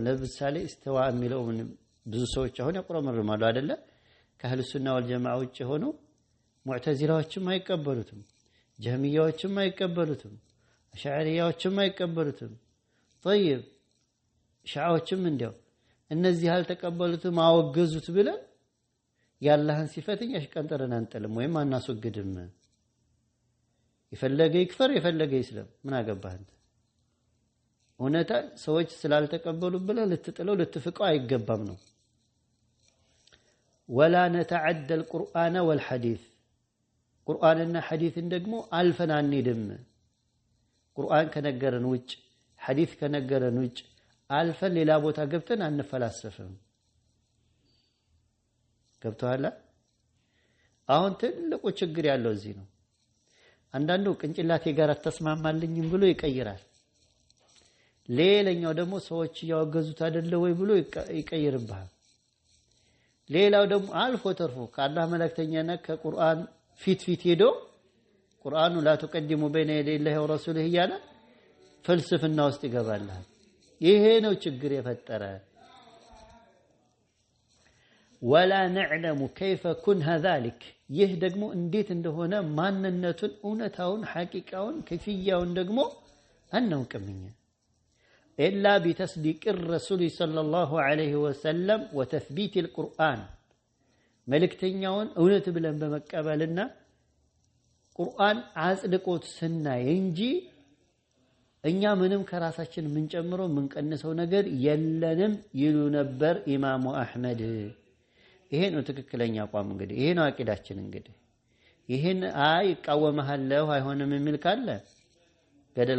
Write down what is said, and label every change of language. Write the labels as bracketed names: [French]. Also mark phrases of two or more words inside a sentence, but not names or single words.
[Amharic] ለምሳሌ استዋ የሚለው ብዙ ሰዎች አሁን ያቆረመርማሉ አይደለ ከአህሉ ሱና ወልጀማዓ ውጭ ሆኖ ሙዕተዚላዎችም አይቀበሉትም ጀህሚያዎችም አይቀበሉትም አሽዓሪያዎችም አይቀበሉትም طيب ሻዓዎችም እንዲያው እነዚህ አልተቀበሉትም አወገዙት ብለን ያላህን ሲፈትኝ አሽቀንጠረን አንጠልም ወይም አናስወግድም ይፈለገ ይክፈር ይፈለገ ይስለም ምን አገባህ አንተ ሆነታ ሰዎች ስላልተቀበሉ ብለ ልትጥለው ልትፍቀው አይገባም ነው [Arabic] ولا نتعدى القرآن والحديث قرآننا حديث [Amharic] ደግሞ አልፈን አንሄድም ቁርአን ከነገረን ውጭ ሐዲስ ከነገረን ውጭ አልፈን ሌላ ቦታ ገብተን አንፈላሰፍም ገብቷል አሁን ትልቁ ችግር ያለው እዚህ ነው አንዳንዱ ቅንጭላቴ ጋር ተስማማልኝም ብሎ ይቀይራል ሌላኛው ደግሞ ሰዎች ያወገዙት አይደለ ወይ ብሎ ይቀይርብሃል ሌላው ደግሞ አልፎ ተርፎ ከአላህ መላእክተኛና ከቁርአን ፊት ሄዶ ቁርአኑ [Arabic] لا تقدموا بين يدي الله ورسوله [Amharic] ያለ ፍልስፍና ውስጥ ይገባል ይሄ ነው ችግር የፈጠረ [Arabic] ولا نعلم كيف كنها ذلك [Amharic] ይህ ደግሞ እንዴት እንደሆነ ማንነቱን እውነታውን ሐቂቃውን ከፍያውን ደግሞ አናውቅምኛ [Arabic] إلا بتصديق الرسول صلى الله عليه وسلم وتثبيت القرآن [Amharic] ملكتنياون እውነት ብለን በመቀበልና ቁርአን አጽድቆት ስናይ እንጂ እኛ ምንም ከራሳችን ምን ጨምሮ ምን ቀንሰው ነገር የለንም ይሉ ነበር ኢማሙ አህመድ ይሄ ነው ትክክለኛ አቋም እንግዲህ ይሄ ነው አቂዳችን እንግዲህ ይሄን ይቃወማለሁ አይሆንም የሚል ካለ ገደል